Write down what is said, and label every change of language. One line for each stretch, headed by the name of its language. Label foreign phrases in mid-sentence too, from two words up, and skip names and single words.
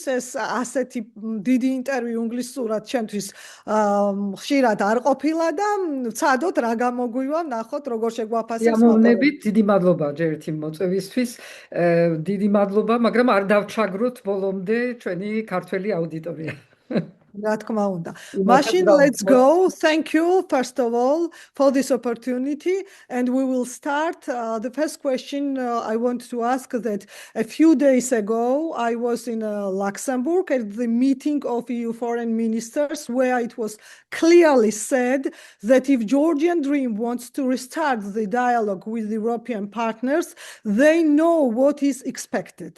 Georgian: ეს ასეთი დიდი ინტერვიუ ინგლისურად ჩემთვის ხშირად არ ყოფილა და ვცადოთ რა გამოგვივა, ნახოთ როგორ შეგვაფასებს მოგესალმებით, დიდი მადლობა ჯერ ერთი მოწვევისთვის. დიდი მადლობა, მაგრამ არ დავჩაგროთ ბოლომდე ჩვენი ქართველი აუდიტორია. რა თქმა უნდა.
English: Machine, let's go. Thank you, first of all, for this opportunity. And we will start. The first question I want to ask that a few days ago, I was in Luxembourg at the meeting of EU foreign ministers, where it was clearly said that if Georgian Dream wants to restart the dialogue with European partners, they know what is expected.